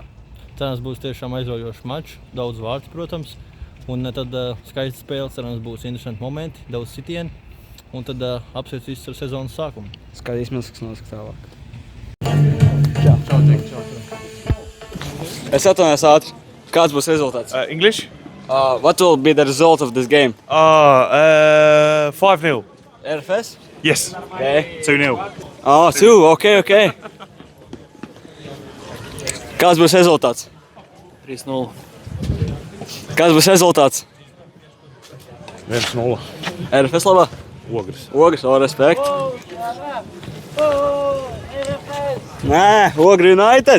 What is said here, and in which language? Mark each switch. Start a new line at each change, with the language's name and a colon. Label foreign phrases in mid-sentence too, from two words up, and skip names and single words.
Latvian: Cerams būs tiešām aizraujošs mačs, daudz vārds, protams. Un tad skaista spēle, cerams būs interesanti momenti, daudz sitieni. Un tad apsveic visus ar sezonas sākumu. Skatīsimies, kas notiks tālāk. Čau. Es atvainojos ātri. Kāds būs rezultāts?
English: English? What will be the result of this game? 5-0. RFS? Yes. Okay. 2-0. Oh, 2. Okay.
Latvian: Kāds būs rezultāts? 3-0. Kāds būs rezultāts? 1-0. RFS labā? Ogres. Ogres, respekt. Nē, Ogri United.